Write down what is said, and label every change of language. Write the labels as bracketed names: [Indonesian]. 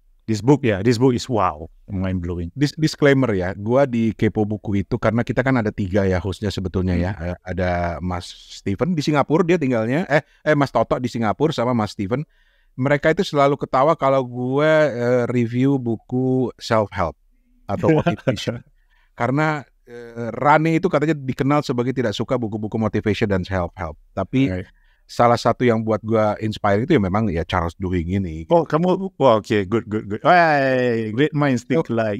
[English] This book is wow, mind blowing. [Indonesian] Disclaimer ya, gua di Kepo Buku itu karena kita kan ada 3 ya hostnya sebetulnya ya. Ada Mas Steven di Singapura dia tinggalnya, Mas Toto di Singapura sama Mas Steven. Mereka itu selalu ketawa kalau gue review buku self-help atau motivation. Karena Rane itu katanya dikenal sebagai tidak suka buku-buku motivation dan self-help. Tapi salah satu yang buat gue inspire itu ya memang ya Charles Duhigg ini. [English] Oh, kamu, okay, good. Hey, great minds think like,